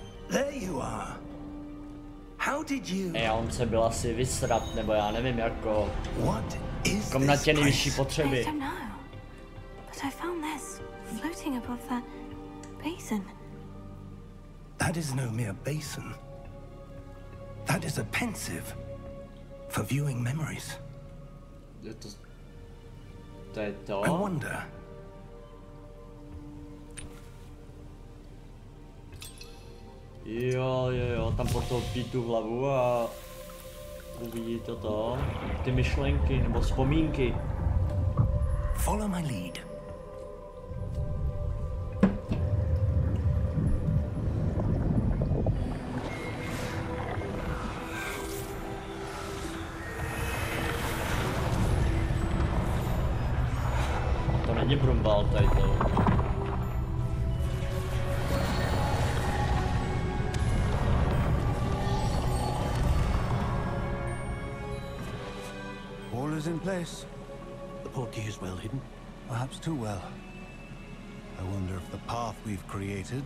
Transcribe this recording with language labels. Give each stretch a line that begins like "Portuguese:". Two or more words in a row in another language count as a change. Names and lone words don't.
English: There you are. How did you...
Czech: On se byl asi vysrat, nebo já nevím, jako...
English: What is
Czech: Kom na tě nejvyšší
English: I
Czech: potřeby.
English: don't know. But I found this floating above that basin. That is no mere basin. That is a pensive for viewing memories.
Czech: To je to?
English: I wonder.
Czech: Jo, tam potopí tu hlavu a uvidí to, ty myšlenky nebo vzpomínky.
English: Follow my lead.
Czech: To není brumbal tady to.
English: All is in place. The portkey is well hidden. Perhaps too well. I wonder if the path we've created...